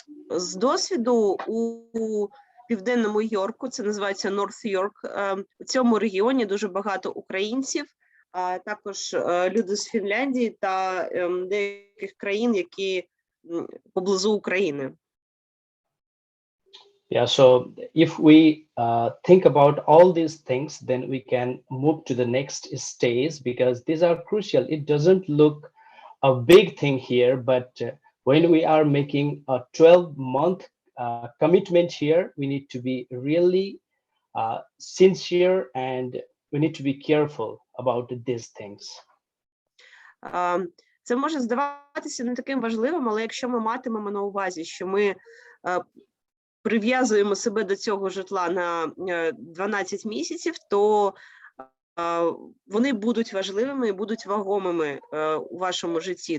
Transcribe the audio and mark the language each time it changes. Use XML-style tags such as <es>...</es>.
<uk>З досвіду у Південному Йорку, це називається North York, у цьому регіоні дуже багато українців, а також люди з Фінляндії та деяких країн, які поблизу України.</uk> <en>Yeah, so if we think about all these things, then we can move to the next stage because these are crucial. It doesn't look a big thing here, but when we are making a 12-month commitment here, we need to be really sincere and we need to be careful about these things.</en> <uk>Це може здаватися не таким важливим, але якщо ми матимемо на увазі, що ми прив'язуємо себе до цього житла на 12 місяців, то вони будуть важливими і будуть вагомими у вашому житті.</uk>